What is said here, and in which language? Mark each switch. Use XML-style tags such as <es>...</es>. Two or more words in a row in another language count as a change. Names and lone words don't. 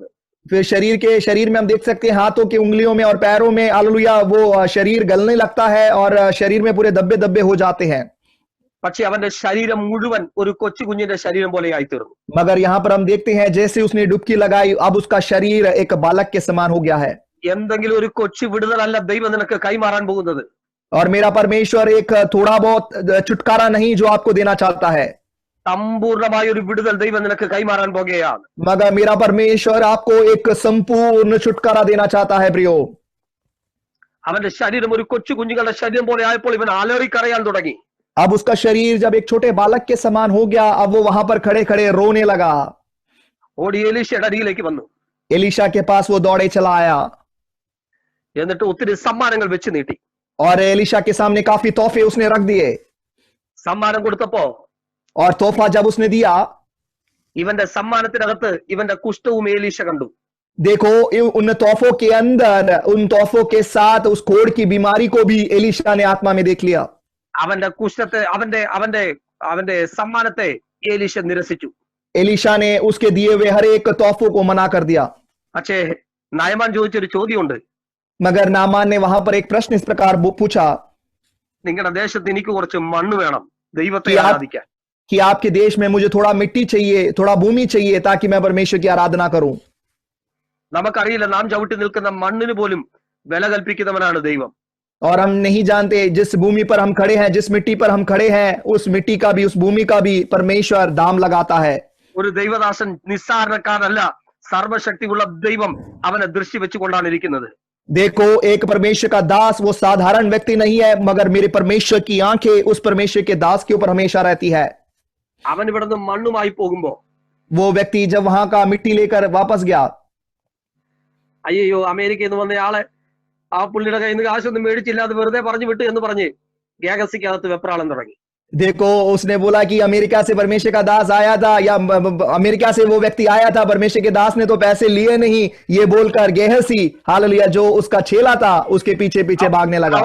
<hi>फिर शरीर में हम देख सकते हैं हाथों की उंगलियों में और पैरों में हालेलुया वो शरीर गलने लगता है और शरीर में पूरे धब्बे धब्बे हो जाते हैं.</hi> <ml>പക്ഷെ അവന്റെ ശരീരം മുഴുവൻ ഒരു കൊച്ചു കുഞ്ഞിന്റെ ശരീരം പോലെ ആയിത്തീർന്നു.</ml> <hi>मगर यहाँ पर हम देखते हैं जैसे उसने डुबकी लगाई, अब उसका शरीर एक बालक के समान हो गया है.</hi> <ml>എന്തെങ്കിലും ഒരു കൊച്ചു വിടുതലല്ല ദൈവം നിനക്ക് കൈമാറാൻ പോകുന്നത്.</ml> <hi>और मेरा परमेश्वर एक थोड़ा बहुत छुटकारा नहीं जो आपको देना चाहता है,</hi> <ml>സമ്പൂർണമായ ഒരു വിടുതൽ ദൈവം നിനക്ക് കൈമാറാൻ പോകുകയാണ്.</ml> <hi>मगर मेरा परमेश्वर आपको एक संपूर्ण छुटकारा देना चाहता है. प्रियो</hi> <ml>അവന്റെ ശരീരം ഒരു കൊച്ചു കുഞ്ഞുങ്ങളുടെ ശരീരം പോലെ ആയപ്പോൾ ഇവൻ അലറിക്കരയാൻ തുടങ്ങി.</ml> <hi>अब उसका शरीर जब एक छोटे बालक के समान हो गया, अब वो वहां पर खड़े खड़े रोने लगा.</hi> <ml>ഓടി എലീശയുടെ അരികിലേക്ക് വന്നു.</ml> <hi>एलीशा के पास वो दौड़े चला आया</hi> <ml>എന്നിട്ട് ഒത്തിരി സമ്മാനങ്ങൾ വെച്ച് നീട്ടി.</ml> <hi>और एलीशा के सामने काफी तोहफे उसने रख दिए.</hi> <ml>സമ്മാനം കൊടുത്തപ്പോ</ml> <hi>और तोहफा जब उसने दिया,</hi> <ml>ഇവന്റെ സമ്മാനത്തിനകത്ത് ഇവന്റെ കുഷ്ഠവും എലീശ കണ്ടു.</ml> <hi>देखो उन तोहफों के अंदर, उन तोहफों के साथ उस कोढ़ की बीमारी को भी एलीशा ने आत्मा में देख लिया.</hi> <ml>അവന്റെ കുഷ്ഠത്തെ അവന്റെ സമ്മാനത്തെ എലീശ നിരസിച്ചു.</ml> <hi>एलीशा ने उसके दिए हुए हर एक तोहफों को मना कर दिया.</hi> <ml>പക്ഷേ നയമാൻ ചോദിച്ചൊരു ചോദ്യമുണ്ട്.</ml> <hi>मगर नामान ने वहां पर एक प्रश्न इस प्रकार पूछा</hi> <ml>നിങ്ങളുടെ ദേശത്ത് എനിക്ക് കുറച്ച് മണ്ണ് വേണം ദൈവത്തെ</ml> <hi>कि</hi> <ml>ആരാധിക്കാൻ.</ml> <hi>आपके देश में मुझे थोड़ा मिट्टी चाहिए, थोड़ा भूमि चाहिए ताकि मैं परमेश्वर की आराधना करूं.</hi> <ml>നമുക്കറിയില്ല, നാം ചവിട്ടി നിൽക്കുന്ന മണ്ണിന് പോലും വില കൽപ്പിക്കുന്നവനാണ് ദൈവം.</ml> <hi>और हम नहीं जानते जिस भूमि पर हम खड़े हैं, जिस मिट्टी पर हम खड़े हैं, उस मिट्टी का भी, उस भूमि का भी परमेश्वर दाम लगाता है.</hi> <ml>ഒരു ദൈവദാസൻ നിസ്സാരണക്കാരല്ല, സർവശക്തിയുള്ള ദൈവം അവനെ ദൃഷ്ടി വെച്ചുകൊണ്ടാണ് ഇരിക്കുന്നത്.</ml> <hi>देखो एक परमेश्वर का दास वो साधारण व्यक्ति नहीं है, मगर मेरे परमेश्वर की आंखें उस परमेश्वर के दास के ऊपर हमेशा रहती है.</hi> <ml>അവൻ ഇവിടുന്ന് മണ്ണുമായി പോകുമ്പോ</ml> <hi>वो व्यक्ति जब वहां का मिट्टी लेकर वापस गया,</hi> <ml>അയ്യോ അമേരിക്കയിൽ നിന്ന് വന്നയാളെ ആ പുള്ളിയുടെ കയ്യിൽ നിന്ന് കാശൊന്നും മേടിച്ചില്ല, അത് വെറുതെ പറഞ്ഞു വിട്ടു എന്ന് പറഞ്ഞ് ഗേഹസിക്കകത്ത് വെപ്രാളം തുടങ്ങി.</ml> <hi>देखो उसने बोला कि अमेरिका से परमेश्वर का दास आया था, या अमेरिका से वो व्यक्ति आया था, परमेश्वर के दास ने तो पैसे लिए नहीं, ये बोलकर गेहसी हालेलुया जो उसका चेला था उसके पीछे पीछे भागने लगा.</hi>